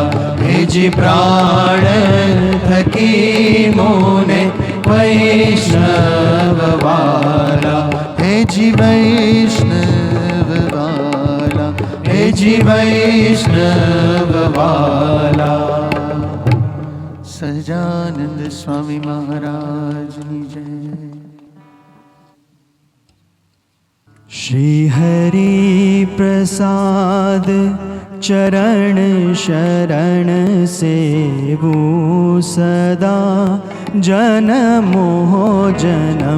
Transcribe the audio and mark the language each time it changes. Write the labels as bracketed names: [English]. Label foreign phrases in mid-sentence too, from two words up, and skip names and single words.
[Gujarati] હે જી પ્રાણ થકી મુને વૈષ્ણવ વાલા। હે જી વૈષ્ણવ વાલા, હે જી વૈષ્ણવ વાલા। [Hindi] सहजानंद स्वामी महाराज की जय। [Gujarati] શ્રી હરિ પ્રસાદ ચરણ શરણ સેવું સદા, જન્મો જન્મ।